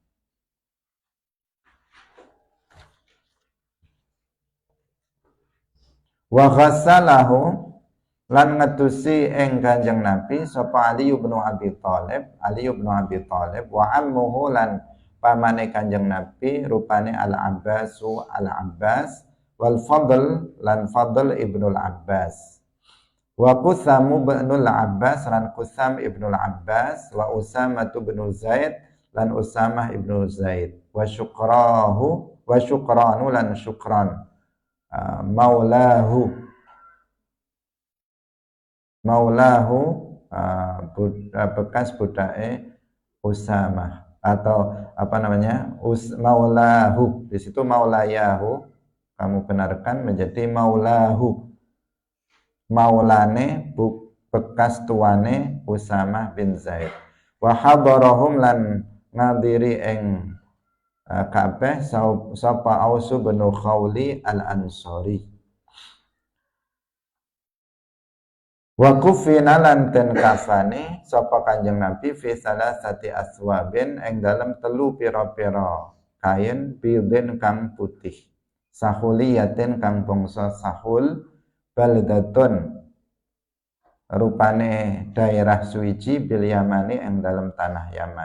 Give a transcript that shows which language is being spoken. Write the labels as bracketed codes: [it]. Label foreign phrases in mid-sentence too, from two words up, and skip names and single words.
[ar] وغسله [jv] lan ngetusi ing Kanjeng Nabi sapa Ali bin Abi Thalib wa ammuhu lan pamane Kanjeng Nabi rupane Al-Abbas wal Fadl lan Fadl ibnul Abbas wa Qusamu ibnul Abbas lan Qusam ibnul Abbas wa Usamah bin Zaid lan Usamah ibnu Zaid wa Syukranu lan Syukran maulahu bekas budake Usamah [id] atau apa namanya [jv] maulahu. [id] Di situ maulayahu kamu benarkan menjadi maulahu, [jv] maulane bekas tuane [id] Usamah bin Zaid. [ar] وحضرهم [jv] lan ngadiri ing kabeh sapa Ausu bin Khawli al-Ansari. [ar] وكفن [jv] lan den kafani sapa Kanjeng Nabi [ar] في ثلاثة أثواب [jv] ing dalem telu pira-pira kain bidin kang putih sahuliyatin kang bangsa sahul baldatun rupane daerah suci [ar] باليمن [jv] ing dalem tanah Yaman.